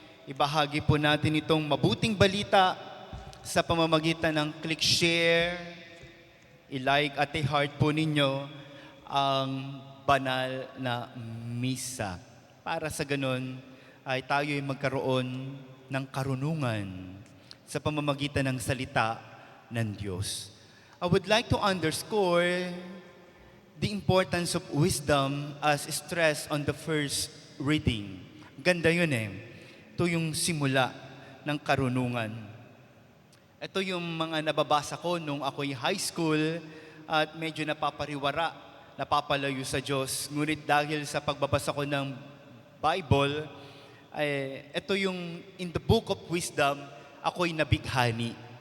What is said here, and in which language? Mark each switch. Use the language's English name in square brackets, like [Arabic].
[Filipino] Ibahagi po natin itong mabuting balita sa pamamagitan ng click share, i-like at i-heart po ninyo ang banal na misa. Para sa ganun ay tayo ay magkaroon ng karunungan sa pamamagitan ng salita ng Diyos. [English] I would like to underscore the importance of wisdom as stressed on the first reading. [Filipino] Ganda yun eh. Ito yung simula ng karunungan. Ito yung mga nababasa ko nung ako'y high school at medyo napapariwara, napapalayo sa Diyos. Ngunit dahil sa pagbabasa ko ng Bible, ito yung [English] in the book of wisdom, [Filipino] ako'y nabighani.